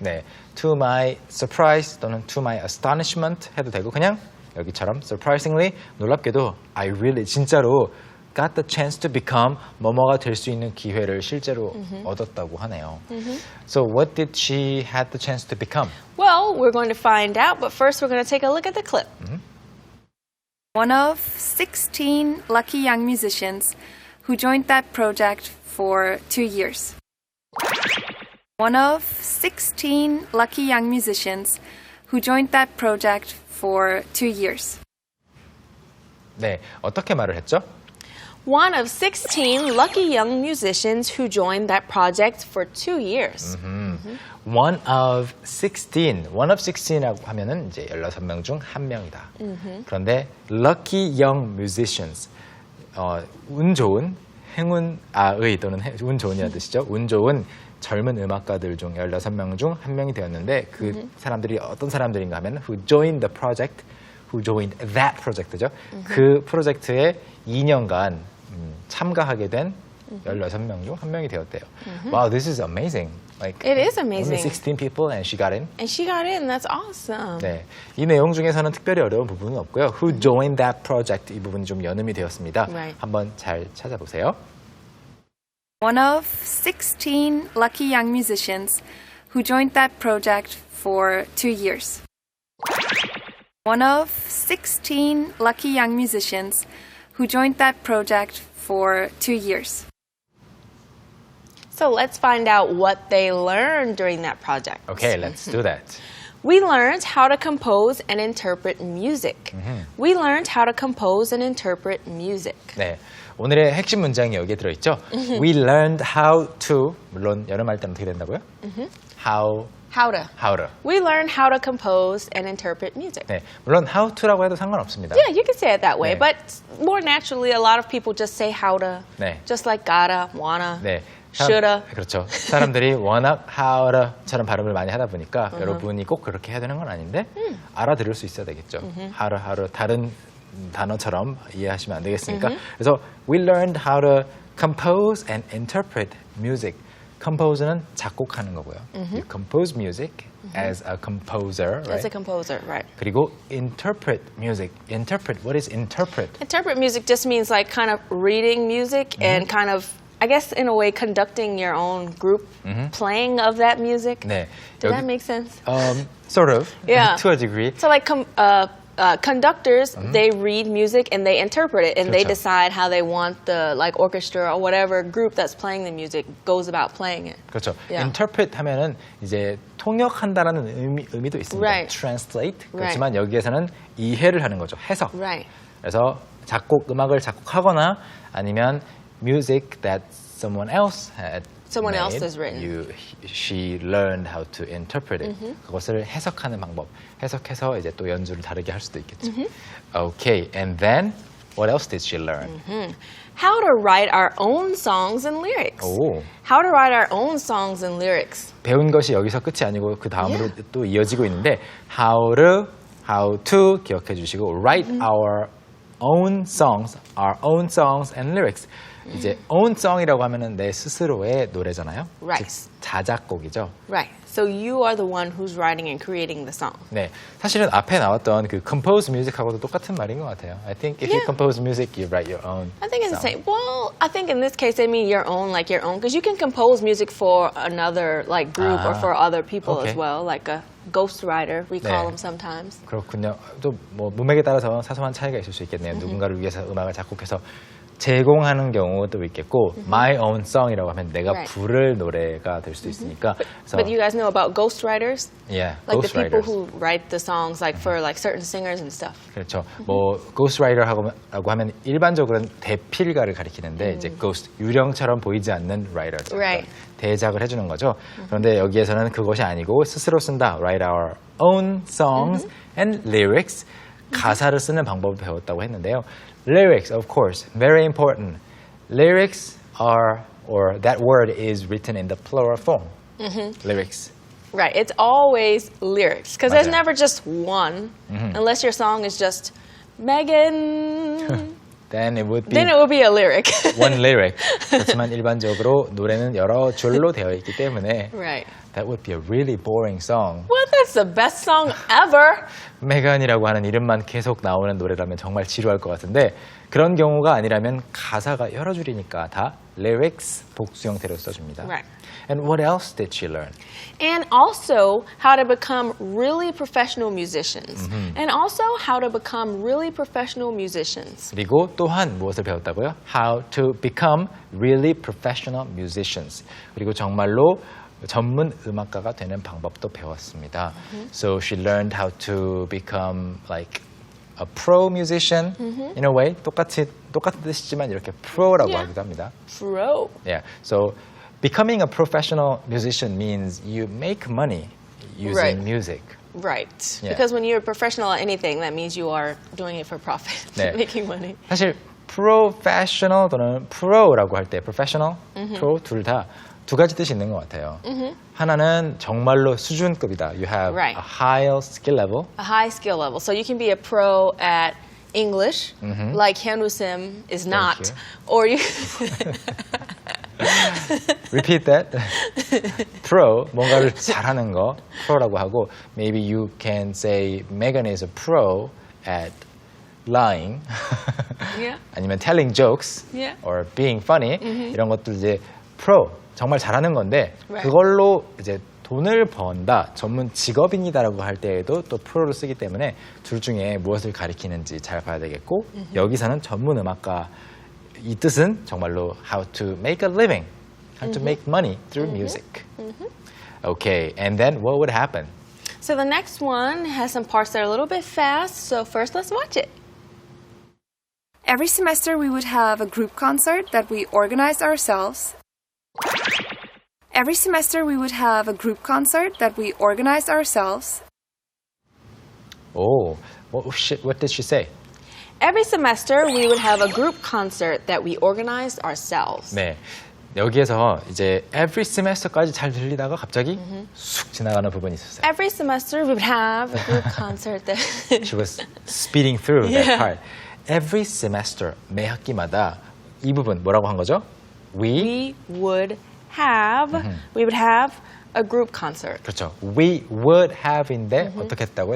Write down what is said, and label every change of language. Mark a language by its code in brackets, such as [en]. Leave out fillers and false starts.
[ko] 네, [en] to my surprise [ko] 또는 [en] to my astonishment [ko] 해도 되고 그냥 여기처럼 surprisingly 놀랍게도 [en] I really [ko] 진짜로 [en] got the chance to become [ko] 뭐뭐가 될 수 있는 기회를 실제로 얻었다고 하네요. [en] So what did she had the chance to become? Well, we're going to find out, but first we're going to take a look at the clip. One of 16 lucky young musicians who joined that project for 2 years. One of 16 lucky young musicians who joined that project for 2 years. [ko] 네, 어떻게 말을 했죠? [en] One of 16 lucky young musicians who joined that project for 2 years. [ko] One of 16이라고 하면은 이제 16명 중 한 명이다. 그런데 [en] lucky young musicians, [ko] 운 좋은 행운아의 또는 운 좋은이라는 뜻이죠. 운 좋은 젊은 음악가들 중 16명 중 한 명이 되었는데 그 사람들이 어떤 사람들인가 하면 [en] who joined the project, who joined that project [ko] 죠. 그 프로젝트에 2년간 참가하게 된 16명 중 한 명이 되었대요. [en] Wow, this is amazing. Like, It is amazing. Only 16 people and she got in. And she got in. That's awesome. [ko] 네, 이 내용 중에서는 특별히 어려운 부분은 없고요. [en] Who joined that project [ko] 이 부분이 좀 연음이 되었습니다. [en] Right. [ko] 한번 잘 찾아보세요. [en] One of 16 lucky young musicians who joined that project for 2 years. One of 16 lucky young musicians who joined that project for 2 years. So let's find out what they learned during that project. Okay, let's do that. We learned how to compose and interpret music. We learned how to compose and interpret music. [ko] 네, 오늘의 핵심 문장이 여기에 들어있죠. [en] We learned how to, [ko] 물론 여름할 때는 어떻게 된다고요? [en] How to. We learned how to compose and interpret music. [ko] 네, 물론 how to라고 해도 상관없습니다. [en] Yeah, you can say it that way, [ko] 네. [en] but more naturally, a lot of people just say how to, [ko] 네. [en] just like gotta, wanna, [ko] 네, [en] shoulda. [ko] 그렇죠. 사람들이 워낙 how처럼 발음을 많이 하다 보니까 여러분이 꼭 그렇게 해야 되는 건 아닌데 알아들을 수 있어야 되겠죠. how를 다른 단어처럼 이해하시면 안 되겠습니까? [en] 그래서 we learned how to compose and interpret music. [ko] compose는 작곡하는 거고요. [en] You compose music as a composer, right? As a composer, right. 그리고 interpret music. Interpret, what is interpret? Interpret music just means like kind of reading music and kind of, I guess in a way, conducting your own group playing of that music. [ko] 네. [en] Did that make sense? Sort of, Yeah. to a degree. So like conductors, they read music and they interpret it and they [ko] 그렇죠. [en] decide how they want the like orchestra or whatever group that's playing the music goes about playing it. [ko] 그렇죠. [en] Yeah. [ko] interpret 하면은 이제 통역한다라는 의미도 있습니다. [en] Right. translate. Right. [ko] 그렇지만 여기에서는 이해를 하는 거죠. 해석. [en] Right. [ko] 그래서 음악을 작곡하거나 아니면 [en] music that someone else had Someone made, else has written. she learned how to interpret it. [ko] 그것을 해석하는 방법. 해석해서 이제 또 연주를 다르게 할 수도 있겠죠. [en] Okay, and then what else did she learn? How to write our own songs and lyrics. [ko] 오. [en] How to write our own songs and lyrics. [ko] 배운 것이 여기서 끝이 아니고 그 다음으로 또 이어지고 있는데 how to 기억해 주시고 [en] write our own songs and lyrics. [ko] 이제 own song이라고 하면은 내 스스로의 노래잖아요. [en] Right. [ko] 즉 자작곡이죠. [en] Right. So you are the one who's writing and creating the song. [ko] 네, 사실은 앞에 나왔던 그 compose music하고도 똑같은 말인 것 같아요. [en] I think if you compose music, you write your own. I think it's the song. same. Well, I think in this case they mean your own, because you can compose music for another like group or for other people okay. as well, like ghostwriter, we call [ko] 네. [en] them sometimes. [ko] 그렇군요. 또 뭐 문맥에 따라서 사소한 차이가 있을 수 있겠네요. 누군가를 위해서 음악을 작곡해서 제공하는 경우도 있겠고, [en] my own song [ko] 이라고 하면 내가 [en] Right. [ko] 부를 노래가 될 수도 있으니까. 그래서 [en] But you guys know about ghostwriters? yeah, Like the people ghostwriters. who write the songs like for like certain singers and stuff. [ko] 그렇죠. 뭐 ghostwriter라고 하면 일반적으로는 대필가를 가리키는데 이제 ghost 유령처럼 보이지 않는 writer, [en] Right. [ko] 대작을 해주는 거죠. 그런데 여기에서는 그것이 아니고 스스로 쓴다. [en] Write our own songs and lyrics. [ko] 가사를 쓰는 방법을 배웠다고 했는데요. [en] Lyrics, of course, very important. Lyrics are, or that word is written in the plural form. Lyrics. Right, it's always lyrics because there's [ko] 맞아요. [en] never just one unless your song is just Megan. Then it would be Then it will be a lyric. one lyric. [ko] 그렇지만 일반적으로 노래는 여러 줄로 되어 있기 때문에 [en] Right. that would be a really boring song. Well, that's the best song ever. [ko] 메간이라고 하는 이름만 계속 나오는 노래라면 정말 지루할 것 같은데 그런 경우가 아니라면 가사가 여러 줄이니까 다 lyrics 복수 형태로 써줍니다. [en] Right. And what else did she learn? And also how to become really professional musicians. And also how to become really professional musicians. [ko] 그리고 또한 무엇을 배웠다고요? [en] How to become really professional musicians. [ko] 그리고 정말로 전문 음악가가 되는 방법도 배웠습니다. [en] So she learned how to become like a pro musician in a way. [ko] 똑같은 뜻이지만 이렇게 pro라고 [en] Yeah. [ko] 하기도 합니다. [en] Pro. Yeah. So becoming a professional musician means you make money using Right. music. Right. Yeah. Because when you're a professional at anything, that means you are doing it for profit, [ko] 네. [en] making money. [ko] 사실 professional 또는 pro라고 할 때 professional, pro 둘 다 두 가지 뜻이 있는 것 같아요. 하나는 정말로 수준급이다. [en] You have Right. a high skill level. A high skill level. So you can be a pro at English, like Hyunwoo Sim is not, you. or you. Repeat that. pro, [ko] 뭔가를 잘하는 거 pro라고 하고 [en] maybe you can say Megan is a pro at lying. Yeah. 아니면 telling jokes Yeah. or being funny [ko] 이런 것들 이제 pro 정말 잘하는 건데 [en] Right. [ko] 그걸로 이제 돈을 번다 전문 직업인이다라고 할 때에도 또 프로를 쓰기 때문에 둘 중에 무엇을 가리키는지 잘 봐야 되겠고 여기서는 전문 음악가 이 뜻은 정말로 [en] how to make a living, how to make money through music. Okay, and then what would happen? So the next one has some parts that are a little bit fast. So first, let's watch it. Every semester we would have a group concert that we organized ourselves. Every semester we would have a group concert that we organized ourselves. Oh, what did she say? Every semester, we would have a group concert that we organized ourselves. [ko] 네, 여기에서 이제 every semester까지 잘 들리다가 갑자기 쑥 지나가는 부분이 있었어요. [en] Every semester, we would have a group concert that. She was speeding through that Yeah. part. Every semester, [ko] 매 학기마다 이 부분 뭐라고 한 거죠? [en] we would have a group concert. [ko] 그렇죠. We would have인데 어떻게 했다고요?